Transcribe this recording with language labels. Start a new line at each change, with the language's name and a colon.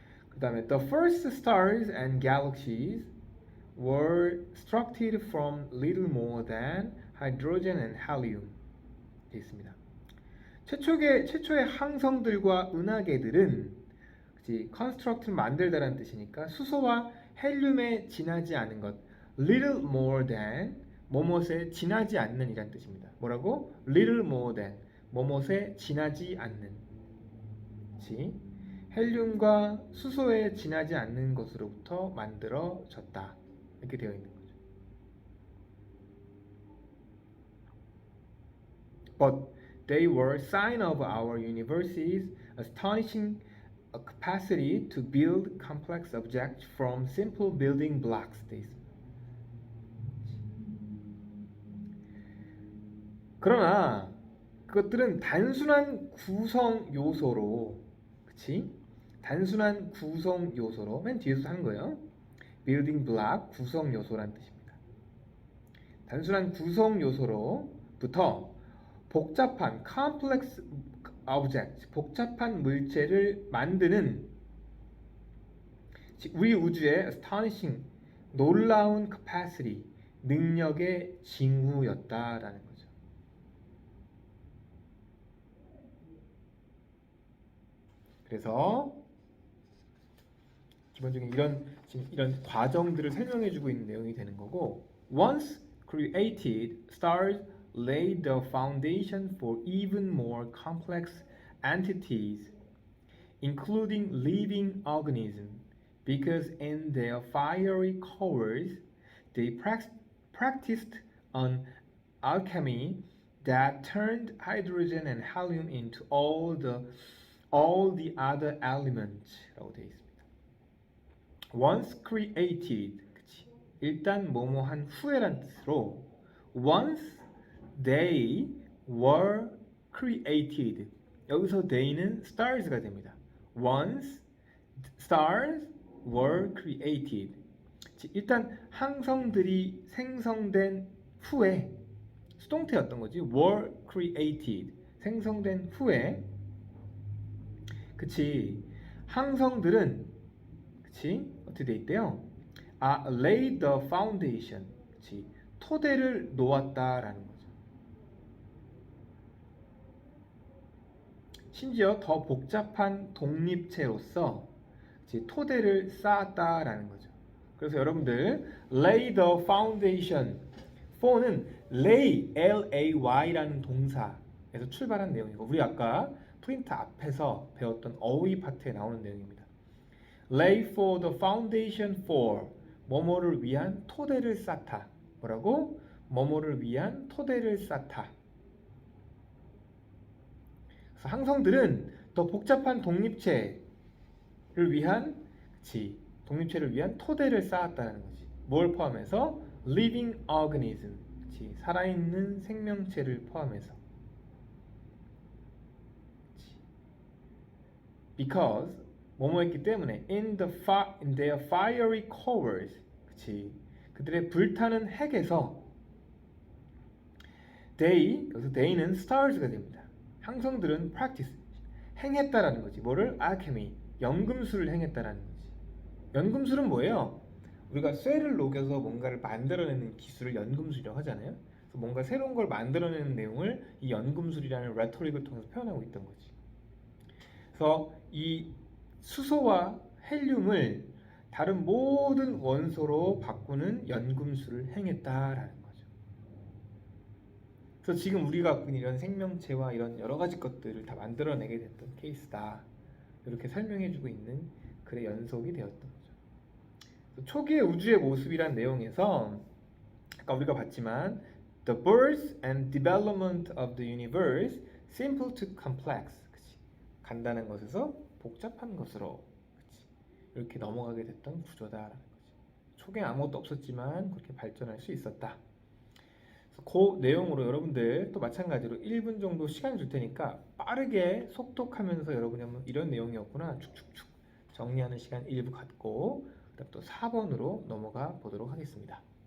Korean: 그 다음에
English: the first stars and galaxies were constructed from little more than hydrogen and helium
Korean: 되어 있습니다. 최초의 항성들과 은하계들은 construct를 만들다라는 뜻이니까 수소와 헬륨에 지나지 않은 것
English: little more than
Korean: 뭐뭇에 지나지 않는 이란 뜻입니다. 뭐라고?
English: little more than
Korean: 뭐뭇에 지나지 않는 헬륨과 수소에 지나지 않는 것으로부터 만들어졌다. 이렇게 되어 있는 거죠.
English: But they were sign of our universe's astonishing capacity to build complex objects from simple building blocks.
Korean: 그러나 그것들은 단순한 구성 요소로, 그치? 단순한 구성 요소로 맨 뒤에서 하는 거예요. building block 구성 요소란 뜻입니다. 단순한 구성 요소로부터 복잡한 complex object 복잡한 물체를 만드는 우리 우주의 astonishing 놀라운 capacity 능력의 징후였다라는 거죠. 그래서 기본적인 이런 과정들을 설명해주고 있는 내용이 되는 거고,
English: once created, stars laid the foundation for even more complex entities, including living organisms, because in their fiery cores they practiced an alchemy that turned hydrogen and helium into all the other elements.라고
Korean: 되어 있습니다.
English: Once created, 그치?
Korean: 일단 뭐뭐한 후에란 뜻으로
English: once they were created,
Korean: 여기서 they는 stars가 됩니다.
English: Once stars were created,
Korean: 일단 항성들이 생성된 후에 수동태였던 거지.
English: were created,
Korean: 생성된 후에, 그치? 항성들은 그치? 어떻게 돼 있대요?
English: laid the foundation,
Korean: 그치? 토대를 놓았다라는 거죠. 심지어 더 복잡한 독립체로서 그치? 토대를 쌓았다라는 거죠. 그래서 여러분들
English: lay the foundation,
Korean: for는 lay, L-A-Y라는 동사에서 출발한 내용이고, 우리 아까 프린트 앞에서 배웠던 어휘 파트에 나오는 내용입니다.
English: Lay for the foundation for,
Korean: 뭐뭐를 위한 토대를 쌓다. 뭐라고? 뭐뭐를 위한 토대를 쌓다. 그래서 항성들은 더 복잡한 독립체를 위한, 그치? 독립체를 위한 토대를 쌓았다는 거지. 뭘 포함해서?
English: living organism, 그치?
Korean: 살아있는 생명체를 포함해서. 그치? Because 뭐뭐했기 때문에
English: in their fiery cores,
Korean: 그치? 그들의 불타는 핵에서 여기서 they는 stars가 됩니다. 항성들은 practice, 행했다라는 거지. 뭐를? alchemy, 연금술을 행했다라는 거지. 연금술은 뭐예요? 우리가 쇠를 녹여서 뭔가를 만들어내는 기술을 연금술이라고 하잖아요. 그래서 뭔가 새로운 걸 만들어내는 내용을 이 연금술이라는 레토릭을 통해서 표현하고 있던 거지. 그래서 이 수소와 헬륨을 다른 모든 원소로 바꾸는 연금술을 행했다라는 거죠. 그래서 지금 우리가 갖고 있는 이런 생명체와 이런 여러 가지 것들을 다 만들어내게 됐던 케이스다. 이렇게 설명해주고 있는 글의 연속이 되었던 거죠. 초기의 우주의 모습이란 내용에서 아까 우리가 봤지만
English: The birth and development of the universe simple to complex.
Korean: 그치? 간단한 것에서 복잡한 것으로 그치? 이렇게 넘어가게 됐던 구조다라는 거지. 초기에 아무것도 없었지만 그렇게 발전할 수 있었다. 그 내용으로 여러분들 또 마찬가지로 1분 정도 시간 줄 테니까 빠르게 속독하면서 여러분이 한번 이런 내용이었구나 축축축 정리하는 시간 1부 갖고 그다음 또 4번으로 넘어가 보도록 하겠습니다.